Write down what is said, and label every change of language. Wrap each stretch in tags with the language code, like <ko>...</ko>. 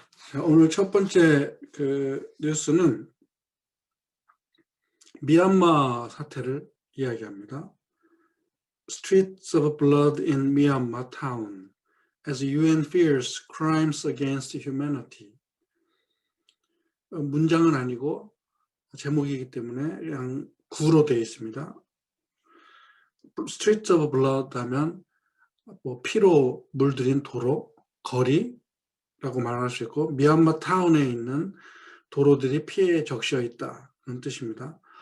<ko>자, 오늘 첫 번째 그 뉴스는 미얀마 사태를 이야기합니다.</ko> <en>Streets of blood in Myanmar town as UN fears crimes against humanity.</en> <ko>문장은 아니고 제목이기 때문에 그냥 구로 되어 있습니다.</ko> <en>Streets of blood</en> <ko>하면 뭐 피로 물들인 도로, 거리라고 말할 수 있고, 미얀마 타운에 있는 도로들이 피해에 적셔 있다는 뜻입니다.</ko>